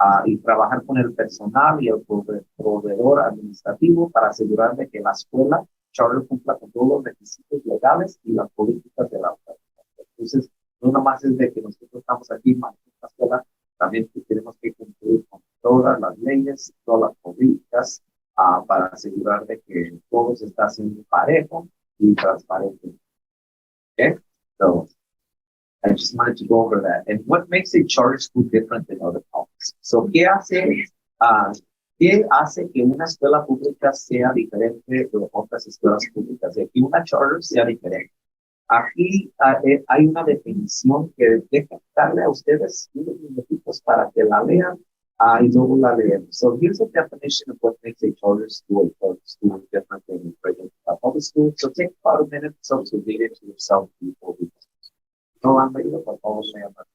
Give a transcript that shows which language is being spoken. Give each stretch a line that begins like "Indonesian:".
Spanish: Y trabajar con el personal y el proveedor administrativo para asegurar de que la escuela charter cumpla con todos los requisitos legales y las políticas de la autoridad. Entonces, no nomás es de que nosotros estamos aquí en la escuela, también tenemos que cumplir con todas las leyes, todas las políticas, para asegurar de que todo se está haciendo parejo y transparente.
English: Okay, so I just wanted to go over that. And what makes a charter school different than other colleges? So,
Spanish: ¿qué hace que una escuela pública sea diferente de otras escuelas públicas? De que una charter sea diferente. Aquí hay una definición que deja darle a ustedes unos minutitos para que la lean y luego la leemos.
English: So here's a definition of what makes a charter school different than a regular public school. So take about a minute or so to read it to yourself before we
Spanish: no han leído, por favor, lean.